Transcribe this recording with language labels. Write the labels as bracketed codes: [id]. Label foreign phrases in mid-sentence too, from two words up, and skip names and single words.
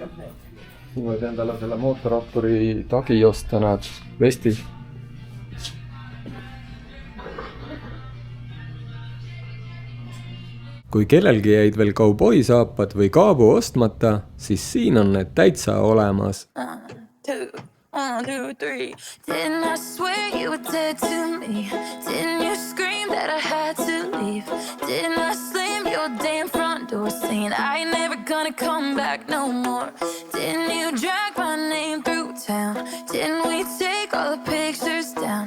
[et] Võid endale selle mootorratturi tagi osta, näed, vesti. Kui kellelgi jäid veel kauboisaapad või kaabu ostmata, siis siin on need täitsa olemas. 1, 2, 3. [en] Didn't I swear you were dead to me? Didn't you scream that I had to leave? Didn't I slam your damn front door saying I ain't never gonna come back no more? Didn't you drag my name through town? Didn't we take all the pictures down?